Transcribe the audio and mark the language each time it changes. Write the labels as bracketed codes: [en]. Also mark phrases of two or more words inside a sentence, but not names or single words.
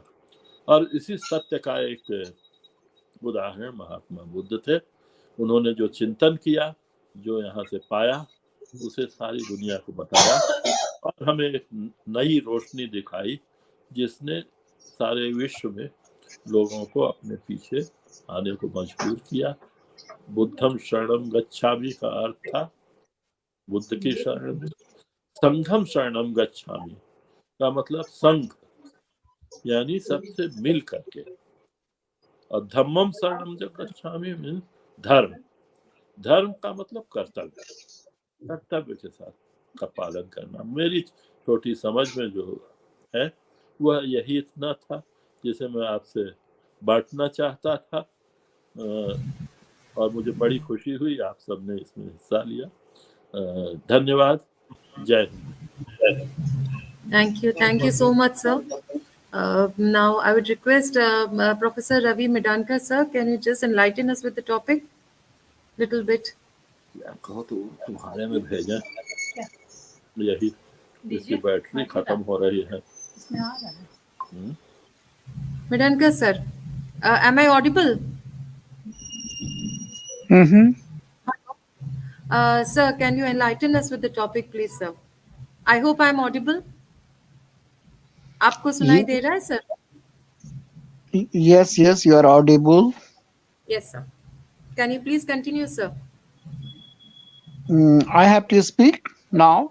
[hi] और इसी सत्य का एक उदाहरण महात्मा बुद्ध थे। उन्होंने जो चिंतन किया, जो यहाँ से पाया, उसे सारी दुनिया को बताया और हमें एक नई रोशनी दिखाई जिसने सारे विश्व में लोगों को अपने पीछे आने को मजबूर किया। [pi] बुद्धम शरणम गच्छामि [hi] का अर्थ था बुद्ध की शरण में। [pi] संघम शरणम गच्छामि [hi] का मतलब संघ, यानी सबसे मिल करके। और [pi] धम्मम शरणम [hi] जब गच्छामि मीन्स धर्म, धर्म का मतलब कर्तव्य, कर्तव्य के साथ का पालन करना। मेरी छोटी समझ में जो है वह यही इतना था जिसे मैं आपसे बांटना चाहता था, और मुझे बड़ी खुशी हुई आप सबने इसमें हिस्सा लिया। धन्यवाद। जय हिंद। [en] Thank you so much, sir. Now, I would request Professor Ravi Medhankar, sir, can you just enlighten us with the topic little bit? [hi] क्या कहो तो तुम्हारे में भेजें, यही इसकी बैटरी खत्म हो रही है। [en] Medhankar, sir, am I audible? Mm-hmm. Sir, can you enlighten us with the topic, please, sir? I hope I am audible. [hi] आपको सुनाई दे रहा है, sir? [en] Yes, yes, you are audible. Yes, sir. Can you please continue, sir? I have to speak now.